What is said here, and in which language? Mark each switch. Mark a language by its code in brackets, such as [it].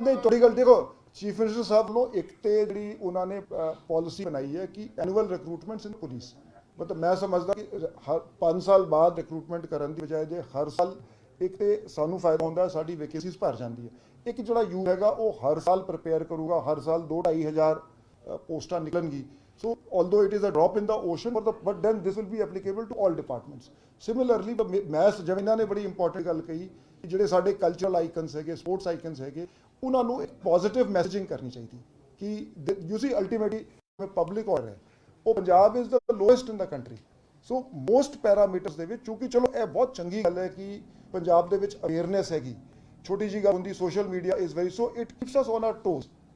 [pa] ਨਹੀਂ, ਤੁਹਾਡੀ ਗੱਲ ਦੇਖੋ, ਚੀਫ ਮਿਨਿਸਟਰ ਸਾਹਿਬ ਵੱਲੋਂ ਇੱਕ ਤੇ ਜਿਹੜੀ ਉਹਨਾਂ ਨੇ ਪਾਲਿਸੀ ਬਣਾਈ ਹੈ ਕਿ [en] annual recruitments in police, [pa] ਮਤਲਬ ਮੈਂ ਸਮਝਦਾ ਕਿ ਹਰ 5 ਸਾਲ ਬਾਅਦ ਰਿਕਰੂਟਮੈਂਟ ਕਰਨ ਦੀ ਬਜਾਏ ਜੇ ਹਰ ਸਾਲ ਇੱਕ ਤੇ ਸਾਨੂੰ ਫਾਇਦਾ ਹੁੰਦਾ, ਸਾਡੀ ਵੈਕੈਂਸੀਜ਼ ਭਰ ਜਾਂਦੀ ਹੈ। ਇੱਕ ਜਿਹੜਾ ਯੂਥ ਹੈਗਾ ਉਹ ਹਰ ਸਾਲ ਪ੍ਰਿਪੇਅਰ ਕਰੂਗਾ, ਹਰ ਸਾਲ 2-2.5 ਹਜ਼ਾਰ ਪੋਸਟਾਂ ਨਿਕਲਣਗੀ। [en] So although it is a drop in the ocean, but then this will be applicable to all departments. [pa] Similarly, ਮੈਂ ਜਿਵੇਂ ਇਹਨਾਂ ਨੇ ਬੜੀ ਇੰਪੋਰਟੈਂਟ ਗੱਲ ਕਹੀ ਕਿ ਜਿਹੜੇ ਸਾਡੇ ਕਲਚਰਲ ਆਈਕਨਸ ਹੈਗੇ, ਸਪੋਰਟਸ ਆਈਕਨਸ ਹੈਗੇ, ਉਹਨਾਂ ਨੂੰ ਇੱਕ ਪੋਜ਼ਿਟਿਵ ਮੈਸੇਜਿੰਗ ਕਰਨੀ ਚਾਹੀਦੀ ਕਿ [en] you see ultimately public order [pa] ਹੈ, ਉਹ [en] Punjab is the lowest in the country. [pa] So most parameters ਦੇ ਵਿੱਚ, ਕਿਉਂਕਿ ਚਲੋ ਇਹ ਬਹੁਤ ਚੰਗੀ ਗੱਲ ਹੈ ਕਿ ਪੰਜਾਬ ਦੇ ਵਿੱਚ ਅਵੇਅਰਨੈਸ ਹੈਗੀ, ਛੋਟੀ ਜਿਹੀ ਗੱਲ ਹੁੰਦੀ, [en] Social media is very, so it keeps us on our toes.